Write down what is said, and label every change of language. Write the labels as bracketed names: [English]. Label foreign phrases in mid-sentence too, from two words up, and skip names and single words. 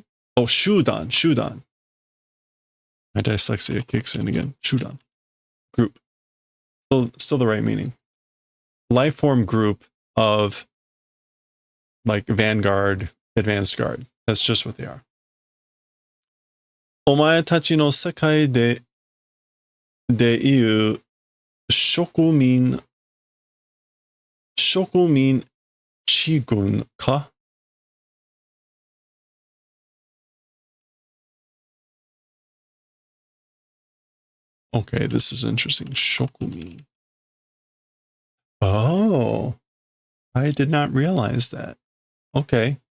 [English] Oh, shudan. My dyslexia kicks in again. Shudan. Group. Still the right meaning. Life form group of like Vanguard, Advanced Guard. That's just what they are. [Japanese] お前たちの世界で言う植民地軍か? [English] Okay, this is interesting. Shokumin. Oh, I did not realize that. Okay.